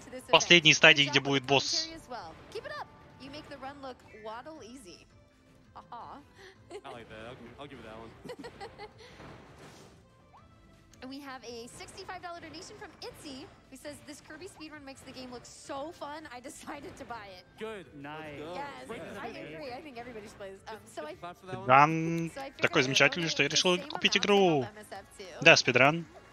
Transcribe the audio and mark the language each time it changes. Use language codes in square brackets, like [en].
[ru] Последней стадии, где будет босс. [en] You make the run look waddle easy. Haha. I like that. I'll give it that one. And we have a $65 donation from Itzy, who says this Kirby speedrun makes the game look so fun. I decided to buy it. Good. Nice. Yes, I agree. I think everybody should play this. [ru] Спидран такой замечательный, что я решил купить игру. Да, спидран.